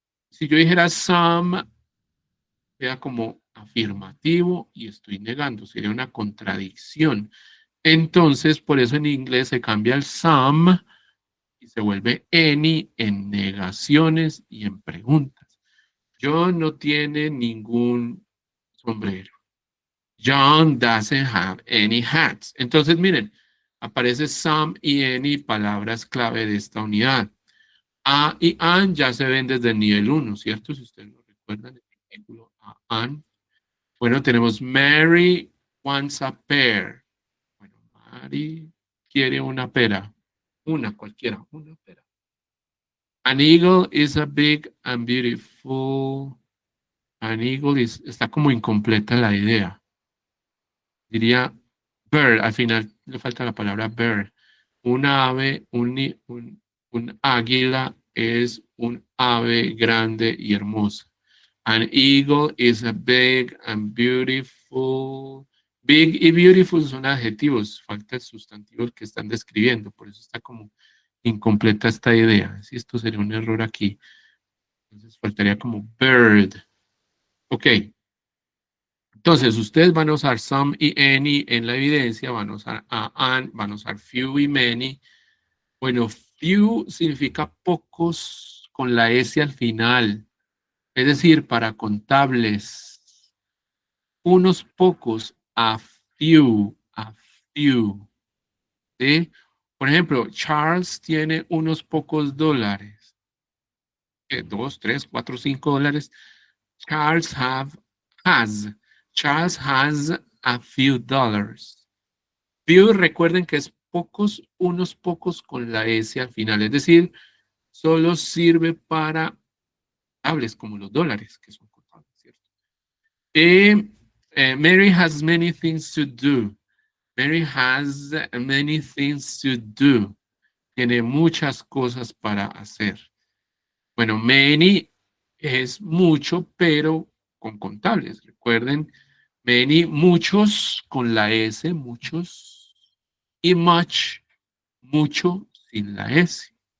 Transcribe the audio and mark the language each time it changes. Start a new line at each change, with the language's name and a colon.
Spanish: Si yo dijera some, queda como afirmativo y estoy negando, sería una contradicción. Entonces, por eso en inglés se cambia el some y se vuelve any en negaciones y en preguntas. John no tiene ningún sombrero.
English: John doesn't have any hats.
Spanish: Entonces, miren, aparece some y any, palabras clave de esta unidad. A y an ya se ven desde el nivel 1, ¿cierto? Si ustedes lo recuerdan, el artículo a, an. Bueno, tenemos
English: Mary wants a pear.
Spanish: Bueno, Mary quiere una pera. Una, cualquiera, una pera.
English: An eagle is a big and beautiful. An eagle
Spanish: está como incompleta la idea. Diría bird, al final le falta la palabra bird. Un ave, un águila es un ave grande y hermosa.
English: An eagle is a big and beautiful.
Spanish: Big y beautiful son adjetivos, falta el sustantivo que están describiendo, por eso está como incompleta esta idea. Si esto sería un error aquí. Entonces faltaría como bird. Ok. Entonces, ustedes van a usar some y any en la evidencia, van a usar an, van a usar few y many. Bueno, few significa pocos con la S al final. Es decir, para contables, unos pocos, a few, a few. ¿Sí? Por ejemplo, Charles tiene unos pocos dólares. 2, 3, 4, 5 dólares.
English: Charles has a few dollars.
Spanish: Few, recuerden que es pocos, unos pocos con la S al final. Es decir, solo sirve para contables como los dólares, que son contables, ¿cierto?
English: Mary has many things to do. Mary has many things to do.
Spanish: Tiene muchas cosas para hacer. Bueno, many es mucho, pero con contables. Recuerden, many, muchos con la S, muchos. Y much, mucho sin la S.